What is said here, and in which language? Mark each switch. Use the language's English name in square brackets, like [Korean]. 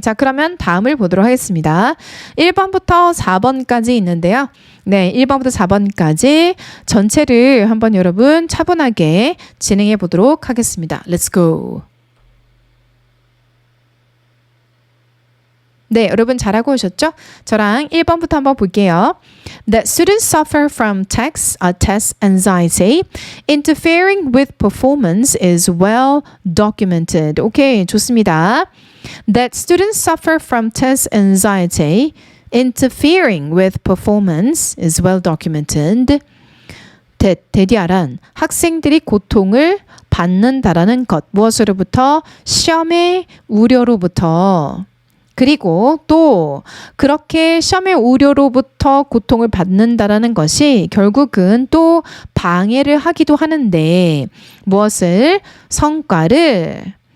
[Korean] 자, 그러면 다음을 보도록 하겠습니다. 1번부터 4번까지 있는데요. 네, 1번부터 4번까지 전체를 한번 여러분 차분하게 진행해 보도록 하겠습니다. [English] Let's go. [Korean] 네, 여러분 잘하고 오셨죠? 저랑 1번부터 한번 볼게요. [English] That students suffer from test anxiety. Interfering with performance is well documented. [Korean] 오케이, 좋습니다. [English] That students suffer from test anxiety. Interfering with performance is well documented. [Korean] 대디아란 학생들이 고통을 받는다라는 것. 무엇으로부터? 시험의 우려로부터. 그리고 또 그렇게 시험의 우려로부터 고통을 받는다라는 것이 결국은 또 방해를 하기도 하는데 무엇을? 성과를